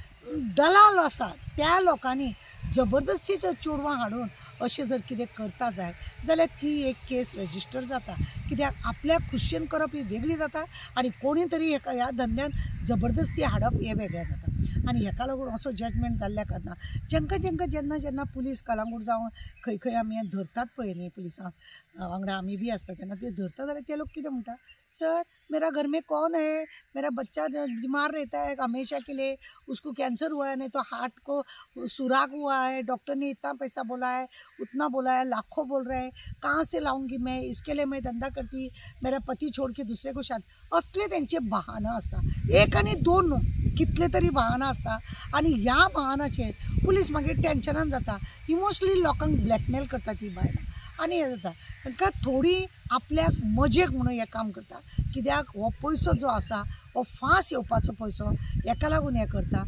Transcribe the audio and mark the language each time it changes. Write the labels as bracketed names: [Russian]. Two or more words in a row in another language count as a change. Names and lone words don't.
[Konkani] दलाल आसा त्या लोकांनी जबरदस्ती त्या चेडवां हाडून अशें जर कितें करता जाय जाल्यार ती एक [English] case register [Konkani] जाता, कित्याक आपल्याक खुशेन करप ही वेगळी जाता आनी कोणी तरी ह्या धंद्यान जबरदस्ती हाडप हें वेगळें जाता। आनी हेका लागून असो जजमेंट जाल्ल्या कारणान जेंका जेन्ना जेन्ना पुलीस कलंगूट जावं खंय खंय आमी धरतात पळय न्ही पुलिसां वांगडा आमी बी आसता तेन्ना ते धरता जाल्यार ते लोक कितें म्हणटा, सर [Hindi] मेरा घर में कौन है, मेरा बच्चा बीमार रहता है हमेशा के लिए, उसको कैंसर हुआ है, नहीं तो हार्ट को सुराग हुआ है, डॉक्टर ने इतना पैसा बोला है, उतना बोला है, लाखों बोल रहे हैं, कहाँ से लाऊंगी मैं, इसके लिए मैं धंधा करती, मेरा पति छोड़ के दूसरे को शादी, [Konkani] असले तेंचे बहाना आसता, एक आनी दोन न्हू कितले तरी बहाना आसता आनी ह्या बहानाचेर पुलीस मागीर टेन्शनान जाता, इमोशनली लोकांक ब्लॅकमेल करता ती बायलां आनी हें जाता तांकां थोडी आपल्याक मजेक म्हणून हें काम करता, कित्याक हो पयसो जो आसा हो फास येवपाचो पयसो हेका लागून हें करता।